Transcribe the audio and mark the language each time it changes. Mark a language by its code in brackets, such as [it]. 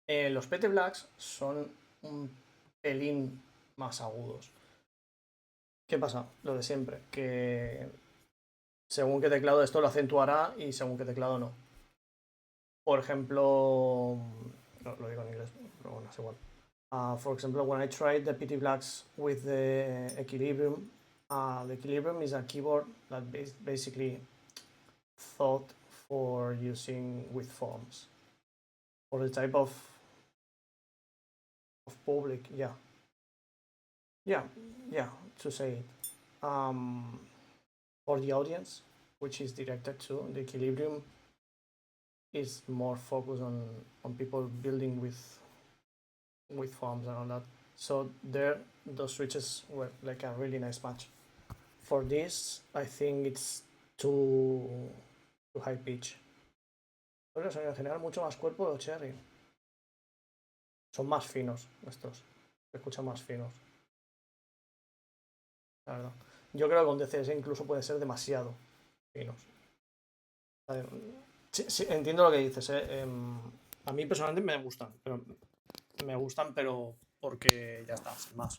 [es] Los PT Blacks son un pelín más agudos. ¿Qué pasa? Lo de siempre, que según qué teclado esto lo acentuará y según qué teclado no. Por ejemplo, no, lo digo en inglés, pero bueno, es igual. [en] For example, when I tried the PT Blacks with the Equilibrium is a keyboard that basically thought for using with foams. For the type of public, yeah, to say it. For the audience, which is directed to the Equilibrium, is more focused on people building with foams and all that. So there, those switches were like a really nice match. For this, I think it's too high pitch. [es] Pero eso, en general, mucho más cuerpo de los Cherry. Son más finos estos. Se escuchan más finos. La verdad. Yo creo que con DCS incluso puede ser demasiado finos. Sí, entiendo lo que dices. A mí personalmente me gustan, pero porque ya está, sin más.